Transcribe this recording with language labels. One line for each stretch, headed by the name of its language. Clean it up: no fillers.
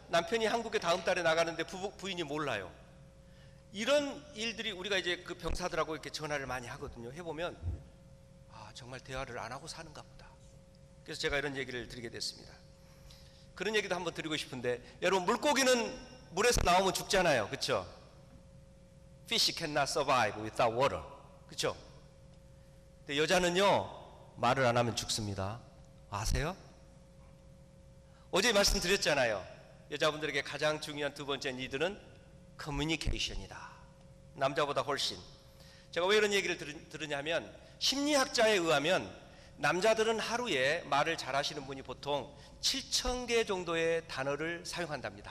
Korean: 남편이 한국에 다음 달에 나가는데 부인이 몰라요. 이런 일들이 우리가 이제 그 병사들하고 이렇게 전화를 많이 하거든요. 해보면 정말 대화를 안 하고 사는가 보다. 그래서 제가 이런 얘기를 드리게 됐습니다. 그런 얘기도 한번 드리고 싶은데, 여러분 물고기는 물에서 나오면 죽잖아요. 그렇죠?
English: Fish cannot survive without water.
Korean: 그렇죠? 근데 여자는요 말을 안 하면 죽습니다. 아세요? 어제 말씀드렸잖아요. 여자분들에게 가장 중요한 두 번째 니드는 커뮤니케이션이다. 남자보다 훨씬. 제가 왜 이런 얘기를 들으냐면 심리학자에 의하면 남자들은 하루에 말을 잘하시는 분이 보통 7,000개 정도의 단어를 사용한답니다.